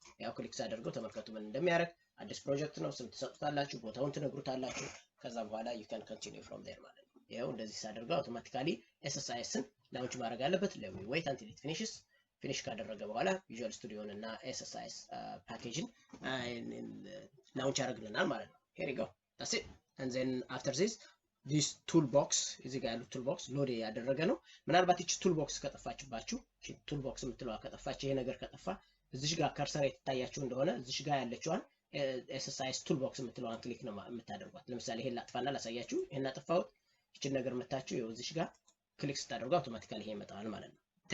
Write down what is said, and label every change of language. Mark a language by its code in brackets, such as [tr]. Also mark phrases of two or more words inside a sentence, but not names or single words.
[am] ያው ክሊክ ሳደርገው ተመልከቱ ምን እንደሚያደርግ። አዲስ ፕሮጀክት ነው። ስም ትሰጡታላችሁ፣ ቦታውን ትነግሩታላችሁ። ከዛ በኋላ [en] you can continue from there [am] ማለት ነው። ያው እንደዚህ ሳደርገው አውቶማቲካሊ SSIS ን ላውንች ማድረግ አለበት። [en] let me wait until it finishes [am] ፊኒሽ ካደረገ በኋላ ቪዥዋል ስቱዲዮን እና SSIS ፓኬጅን ላውንች ያደርግልናል ማለት ነው። [en] here you go that's it and then after this toolbox [am] እዚህ ጋር ያለው toolbox ሎድ ያደረገ ነው። ምናልባት እቺ toolbox ከጠፋችባችሁ እቺ toolbox የምትለዋ ከጠፋች ይሄ ነገር ከጠፋ እዚህ ጋር ከርሰር የታያችሁ እንደሆነ እዚህ ጋር ያለችዋን [en] SSIS toolbox [am] የምትለዋን ክሊክ ነው የምታደርጓት። ለምሳሌ ይሄን ላጥፋና ላሳያችሁ። ይሄን አጥፋው እቺን ነገር መታችሁ ይኸው እዚህ ጋር ክሊክ ስታደርጉ አውቶማቲካሊ ይሄ ይመጣል ማለት ነው።